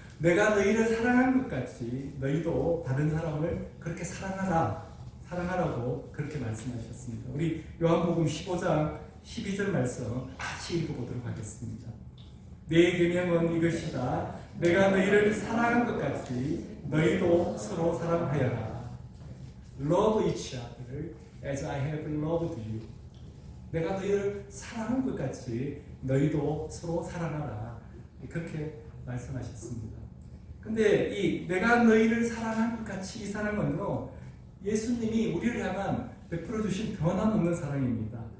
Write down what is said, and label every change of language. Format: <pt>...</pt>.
<ko>내가 너희를 사랑한 것 같이 너희도 다른 사람을 그렇게 사랑하라고 그렇게 말씀하셨습니다. 우리 요한복음 15장 12절 말씀 같이 읽어보도록 하겠습니다. 내 계명은 이것이다. 내가 너희를 사랑한 것 같이 너희도 서로 사랑하여라.</ko> <en>Love each other as I have loved you.</en> <ko>내가 너희를 사랑한 것 같이 너희도 서로 사랑하라. 그렇게 말씀하셨습니다. 근데 이 내가 너희를 사랑한 것 같이 이 사랑은요 예수님이 우리를 향한 베풀어 주신 변함없는 사랑입니다.</ko>